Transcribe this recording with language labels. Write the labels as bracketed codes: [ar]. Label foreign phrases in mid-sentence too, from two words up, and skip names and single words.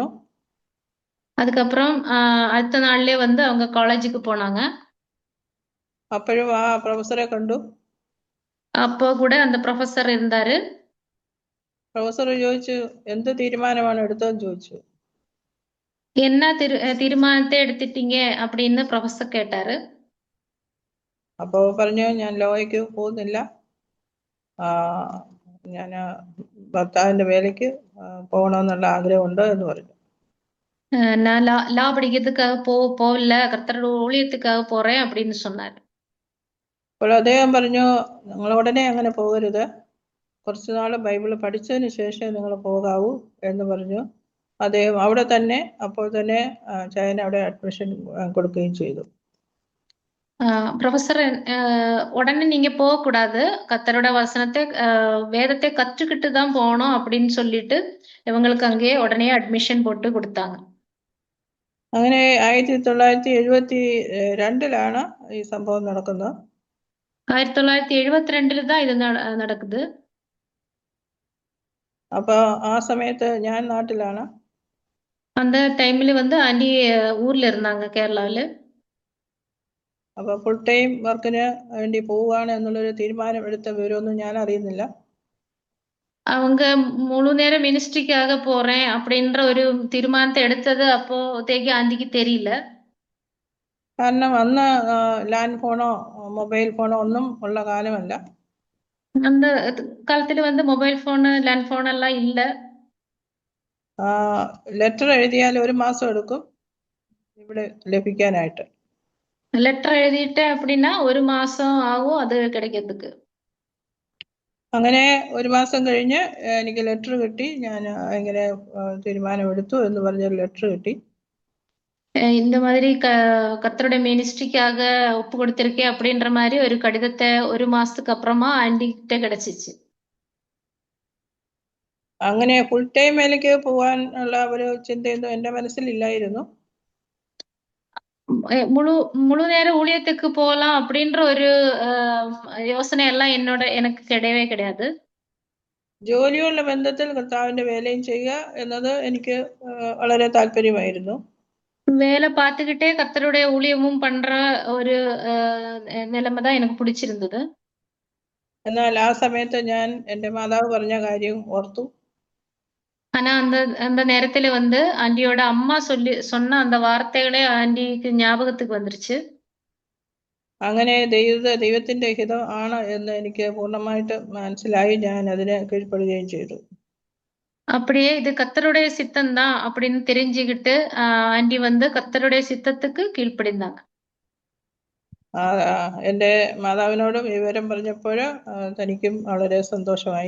[ta] அதுக்கப்புறம் அடுத்த நாள்லயே வந்து அவங்க காலேஜுக்கு போனாங்க. [ml] അപ്പോഴും ആ പ്രൊഫസറെ കണ്ടു. [ta] அப்போ கூட அந்த ப்ரொஃபசர் இருந்தாரு. [ml] പ്രൊഫസർ ചോദിച്ചു, എന്ത് തീരുമാനമാണ് എടുത്തതെന്ന് ചോദിച്ചു. [ta] என்ன தீர்மானத்தை எடுத்துட்டீங்க அப்படின்னு ப்ரொஃபசர் கேட்டாரு. [ml] അപ്പോ പറഞ്ഞു, ഞാൻ ലോയ്ക്ക് പോകുന്നില്ല, ഞാൻ ഭർത്താവിന്റെ വേലയ്ക്ക് പോകണമെന്നുള്ള ആഗ്രഹമുണ്ട് എന്ന് പറഞ്ഞു. [ta] நான் லா படிக்கிறதுக்காக போகல, கர்த்தரோட ஊழியத்துக்காக போறேன் அப்படின்னு சொன்னாரு. [ml] അപ്പോൾ അദ്ദേഹം പറഞ്ഞു, നിങ്ങൾ ഉടനെ അങ്ങനെ പോകരുത്, കുറച്ചു നാൾ ബൈബിൾ പഠിച്ചതിന് ശേഷം നിങ്ങൾ പോകാവൂ എന്ന് പറഞ്ഞു. അദ്ദേഹം അവിടെ തന്നെ അപ്പോൾ തന്നെ ചൈന അവിടെ അഡ്മിഷൻ കൊടുക്കുകയും ചെയ്തു. [ta] ப்ரொஃபசர் உடனே நீங்க போகக்கூடாது, கர்த்தரோட வசனத்தை வேதத்தை கற்றுக்கிட்டு தான் போகணும் அப்படின்னு சொல்லிட்டு இவங்களுக்கு அங்கேயே உடனே அட்மிஷன் போட்டு கொடுத்தாங்க. [ml] അങ്ങനെ 1972 ഈ സംഭവം നടക്കുന്നത്. [ta] 1972 தான் இது நடக்குது. [ml] അപ്പൊ ആ സമയത്ത് ഞാൻ നാട്ടിലാണ്. [ta] அந்த டைம்ல வந்து ஆண்டி ஊர்ல இருந்தாங்க, [ml] കേരളയില്. അപ്പൊ [en] full time work [ml] വേണ്ടി പോവുകയാണ് എന്നുള്ളൊരു തീരുമാനം എടുത്ത വിവരമൊന്നും ഞാൻ അറിയുന്നില്ല. [ta] அவங்க முழு நேர மினிஸ்ட்ரிக்காக போறேன் அப்படின்ற ஒரு தீர்மானத்தை எடுத்தது அப்போதைக்கு ஆண்டிக்கு தெரியல. [ml] കാരണം അന്ന് [en] land phone mobile phone [ml] ഒന്നും ഉള്ള കാലമല്ല. [ta] அந்த காலத்துல வந்து [en] mobile phone land phone [ta] எல்லாம் இல்ல. [ml] ലെറ്റർ എഴുതിയാൽ 1 മാസം എടുക്കും ഇവിടെ ലഭിക്കാനായിട്ട്. [ta] லெட்டர் எழுதிட்டேன் அப்படின்னா 1 மாசம் ஆகும் அது கிடைக்கிறதுக்கு. [ml] അങ്ങനെ 1 മാസം കഴിഞ്ഞ് എനിക്ക് ലെറ്റർ കിട്ടി. ഞാൻ ഇങ്ങനെ തീരുമാനമെടുത്തു എന്ന് പറഞ്ഞൊരു ലെറ്റർ കിട്ടി. [ta] இந்த மாதிரி கர்த்தருடைய மினிஸ்ட்ரிக்காக ஒப்பு கொடுத்திருக்கேன் அப்படின்ற மாதிரி ஒரு கடிதத்தை 1 மாசத்துக்கு அப்புறமா ஆண்டி கிட்ட கிடைச்சிச்சு. [ml] അങ്ങനെ [en] full time [ml] അതിലേക്ക് പോകാൻ ഉള്ള ഒരു ചിന്തയൊന്നും എൻ്റെ മനസ്സിലില്ലായിരുന്നു. [ta] முழு நேர ஊழியத்துக்கு போகலாம் அப்படின்ற ஒரு யோசனை எல்லாம் எனக்கு கிடையவே கிடையாது. [ml] ജോലിയുള്ള ബന്ധത്തിൽ കർത്താവിന്റെ വേലയും ചെയ്യുക എന്നത് എനിക്ക് വളരെ താല്പര്യമായിരുന്നു. [ta] வேலை பார்த்துக்கிட்டே கர்த்தருடைய ஊழியமும் பண்ற ஒரு நிலைமை தான் எனக்கு பிடிச்சிருந்தது. [ml] എന്നാൽ ആ സമയത്ത് ഞാൻ എൻ്റെ മാതാവ് പറഞ്ഞ കാര്യം ഓർത്തു. [ta] ஆனா அந்த நேரத்துல வந்து ஆண்டியோட அம்மா சொன்ன அந்த வார்த்தைகளே ஆண்டிக்கு ஞாபகத்துக்கு வந்துருச்சு. [ml] അങ്ങനെ ദൈവത്തിന്റെ ഹിതം ആണ് എന്ന് എനിക്ക് പൂർണ്ണമായിട്ട് മനസ്സിലായി. ഞാൻ അതിനെ കീഴ്പ്പെടുകയും ചെയ്തു. [ta] அப்படியே இது கர்த்தருடைய சித்தம் தான் அப்படின்னு தெரிஞ்சுக்கிட்டு ஆண்டி வந்து கர்த்தருடைய சித்தத்துக்கு கீழ்ப்படிந்தாங்க. [ml] എൻ്റെ മാതാവിനോടും വിവരം പറഞ്ഞപ്പോൾ തനിക്കും വളരെ സന്തോഷമായി.